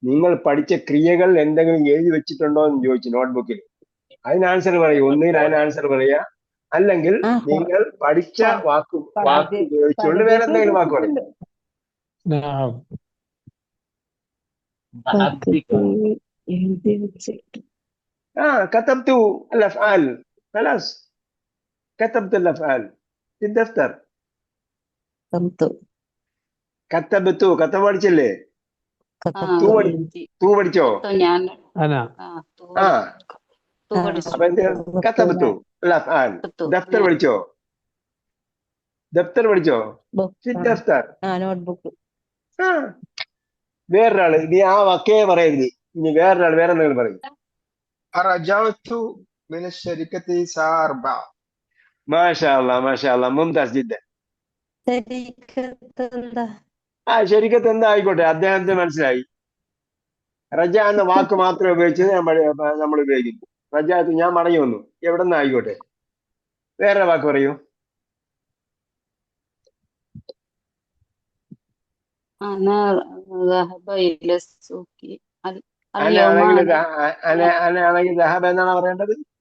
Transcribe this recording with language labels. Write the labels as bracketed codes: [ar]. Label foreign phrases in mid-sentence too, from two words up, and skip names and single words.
[ml] നിങ്ങൾ പഠിച്ച ക്രിയകൾ എന്തെങ്കിലും എഴുതി വെച്ചിട്ടുണ്ടോ എന്ന് ചോദിച്ചു നോട്ട്ബുക്കിൽ. അതിന് ആൻസർ പറയൂ. ഒന്നുകിൽ അതിന് ആൻസർ പറയുക, അല്ലെങ്കിൽ നിങ്ങൾ പഠിച്ച വാക്ക് ഉപയോഗിച്ചുകൊണ്ട് വേറെ എന്തെങ്കിലും വാക്ക് പറയും. [ar] نعم [ml] എഴുതി വെച്ചിട്ട് [ar] كتبت الافعال خلاص كتبت الافعال في الدفتر. [ml] كتبت പഠിച്ചല്ലേ? തൂ പഠിച്ചോ? ഞാൻ [ar] أنا [ml] അപ്പൊ എന്ത് [ar] كتبت الافعال. [ml] ദഫ്തർ പഠിച്ചോ? ദഫ്തർ പഠിച്ചോ? [ar] في الدفتر. [ml] നോട്ട്ബുക്ക് വേറൊരാള് നീ ആ വക്കേ പറയരുത്. ഇനി വേറൊരാൾ വേറെ എന്തെങ്കിലും പറയും. [ar] رجعت من الشركة الساعة 4. ما شاء الله ما شاء الله ممتاز جدا. [ml] ശരിക്കത്ത് എന്താ ആയിക്കോട്ടെ, അദ്ദേഹത്തിന് മനസ്സിലായി. റജ എന്ന വാക്ക് മാത്രമേ ഉപയോഗിച്ചത് നമ്മൾ ഉപയോഗിക്കുന്നു. റജാത്ത് ഞാൻ മടങ്ങി വന്നു, എവിടെ നിന്ന് ആയിക്കോട്ടെ. വേറെ വാക്ക് പറയൂ. അനാണെങ്കിൽ ദഹബ എന്നാണ് പറയേണ്ടത്.